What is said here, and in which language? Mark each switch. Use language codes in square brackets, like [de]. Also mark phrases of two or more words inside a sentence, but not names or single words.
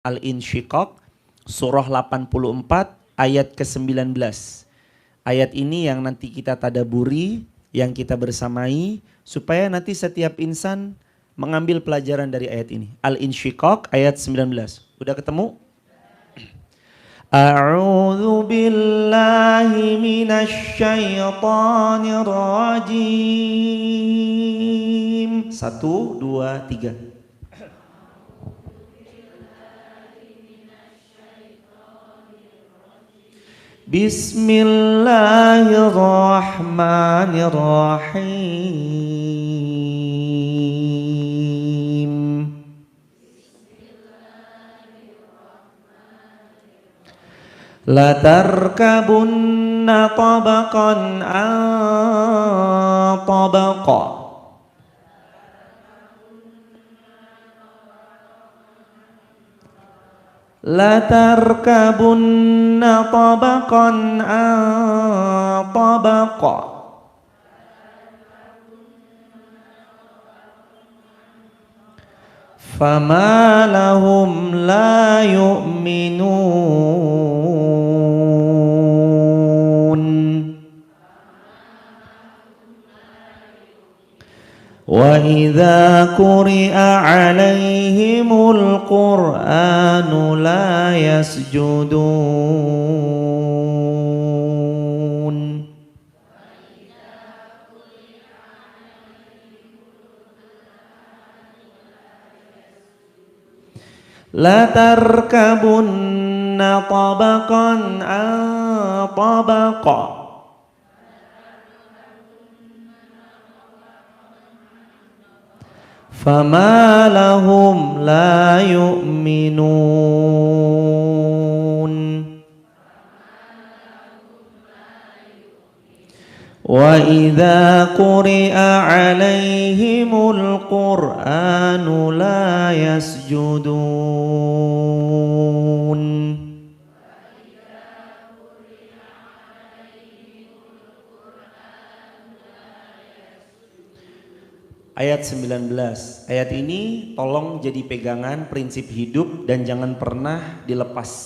[id] Al-Insyiqaq, surah 84 ayat ke-19. Ayat ini yang nanti kita tadaburi, yang kita bersamai, supaya nanti setiap insan mengambil pelajaran dari ayat ini. Al-Insyiqaq ayat 19. Udah ketemu? [ar] أعوذ بالله من الشيطان الرجيم. [id] 1, 2, 3. [ar] بسم الله الرحمن الرحيم. لتركبن طبقا عن طبق. لتركبن طبقا عن طبق. فما لهم لا يؤمنون. وإذا قرئ عليهم القرآن لا يسجدون. لتركبن طبقا عن طبق. فما لهم لا يؤمنون. وإذا قرئ عليهم القرآن لا يسجدون. [id] Ayat 19. Ayat ini tolong jadi pegangan prinsip hidup dan jangan pernah dilepas.